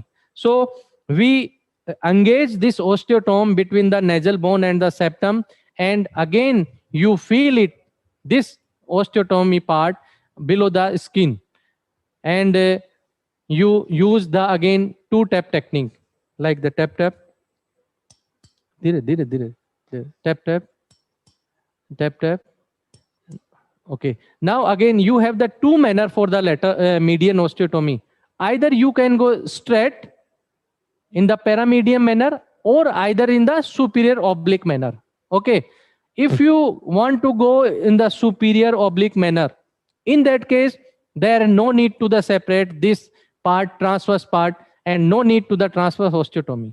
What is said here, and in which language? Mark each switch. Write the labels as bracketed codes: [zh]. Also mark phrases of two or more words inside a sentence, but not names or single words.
[en] So we engage this osteotome between the nasal bone and the septum, and again you feel it, this osteotomy part below the skin, and you use the again 2-tap technique, like the tap tap, dire, dire, dire, dire, tap tap, tap tap. Okay, now again you have the two manner for the median osteotomy. Either you can go straight in the paramedian manner, or either in the superior oblique manner. Okay, if you want to go in the superior oblique manner, in that case there is no need to the separate this part, transverse part, and no need to the transverse osteotomy.